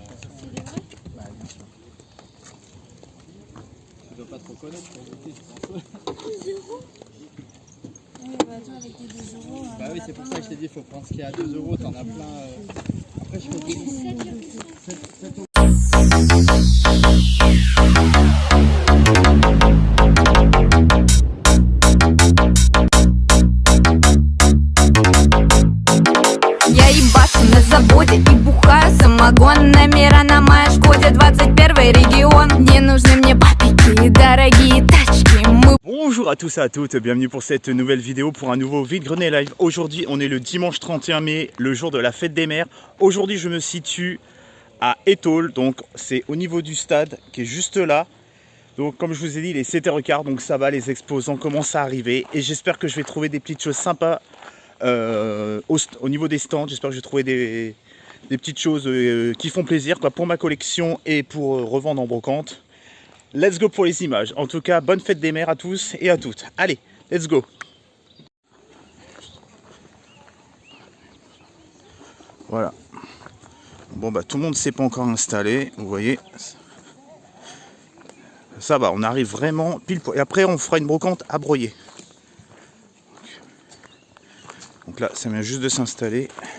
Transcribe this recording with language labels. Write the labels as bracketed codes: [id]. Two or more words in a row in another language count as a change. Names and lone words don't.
[fr] C'est des vrais? Bah bien sûr. Tu dois pas trop connaître pour goûter, je pense. 2 euros? Oui, bah toi avec tes 2 euros. Bah oui, c'est pour ça que je t'ai dit, il faut prendre ce qui est à 2 euros, t'en as plein. Après je fais des... [ru] Я ебашу на заводе и бухаю самогон. Номера на моей Шкоде, 21 регион. Не нужны мне папики, дорогие тачки. [fr] Bonjour à tous et à toutes, bienvenue pour cette nouvelle vidéo pour un nouveau vide-grenier live. Aujourd'hui on est le dimanche 31 mai, le jour de la fête des mères. Aujourd'hui je me situe à Étaules, donc c'est au niveau du stade qui est juste là. Donc comme je vous ai dit, il est 7h15, donc ça va, les exposants commencent à arriver. Et j'espère que je vais trouver des petites choses sympas au niveau des stands. J'espère que je vais trouver des petites choses qui font plaisir quoi, pour ma collection et pour revendre en brocante. [en] Let's go [fr] pour les images. En tout cas, bonne fête des mères à tous et à toutes. Allez, [en] let's go. [fr] Voilà. Bon bah tout le monde ne s'est pas encore installé, vous voyez. Ça va, on arrive vraiment pile pour... Et après on fera une brocante à broyer. Donc là, ça vient juste de s'installer.